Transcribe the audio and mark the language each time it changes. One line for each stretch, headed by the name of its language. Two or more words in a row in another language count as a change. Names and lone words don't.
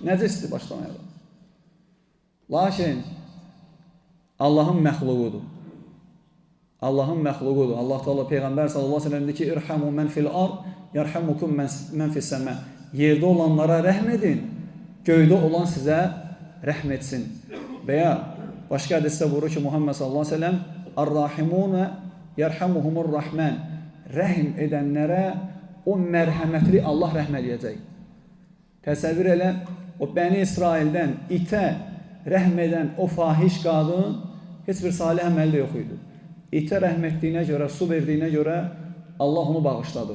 Azerbaijani: Nəcisdir başlamayalım. Lakin Allahın məxluqudur. Allahın məxluqudur. Allah Teala Peyğəmbər
Arabic: صلى الله عليه وسلم
Azerbaijani: deyir ki,
Arabic: ارحموا من في الأرض، يرحمكم من في السماء.
Azerbaijani: Yerdə olanlara rəhm edin, göydə olan sizə rəhm etsin. Və ya başqa hədisdə buyurur ki,
Arabic: محمد صلى الله عليه وسلم الراحمون يرحمهم الرحمن.
Azerbaijani: Rəhm edənlərə o mərhəmətli Allah rəhm edəcək. Təsəvvür elə, o Bəni İsraildən itə rəhm edən o fahiş qadın heç bir salih əməli də yox idi. İtə rəhm etdiyinə görə, su verdiyinə görə Allah onu bağışladı.